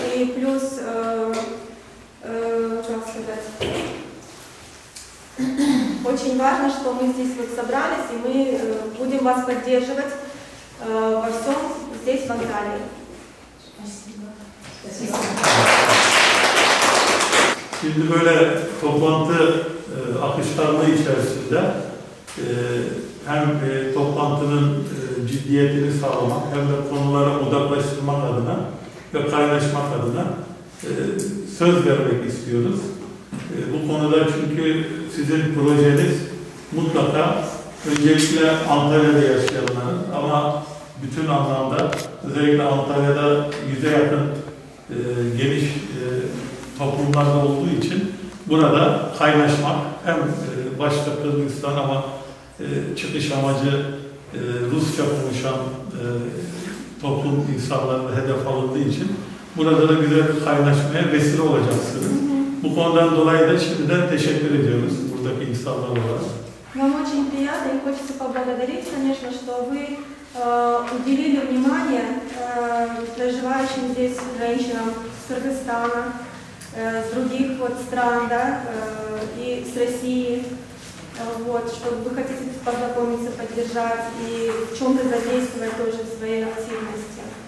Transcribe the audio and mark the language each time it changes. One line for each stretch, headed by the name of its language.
Russian: И плюс, как сказать, очень важно, что мы здесь вот собрались, и мы будем вас поддерживать во всем здесь, в Анталии. Спасибо.
Turkish: Şimdi böyle toplantı akışkanlığı içerisinde hem toplantının ciddiyetini sağlamak hem de konulara odaklaştırmak adına ve kaynaşmak adına söz vermek istiyoruz. Bu konuda çünkü sizin projeniz mutlaka öncelikle Antalya'da yaşayanların ama bütün anlamda özellikle Antalya'da 100'e yakın geniş toplumlarda olduğu için burada kaynaşmak hem başta Kırgızistan ama çıkış amacı Rusça konuşan toplum insanlarına hedef alındığı için burada da güzel bir kaynaşmaya vesile olacaksınız. Bu konudan dolayı da şimdiden teşekkür ediyoruz buradaki insanlar olarak.
Russian: Нам очень приятно и хочется поблагодарить, конечно, что вы уделили внимание проживающим здесь женщинам с Кыргызстана, с других вот стран, да, и с России, вот, что вы хотите познакомиться, поддержать и в чем-то задействовать тоже в своей активности.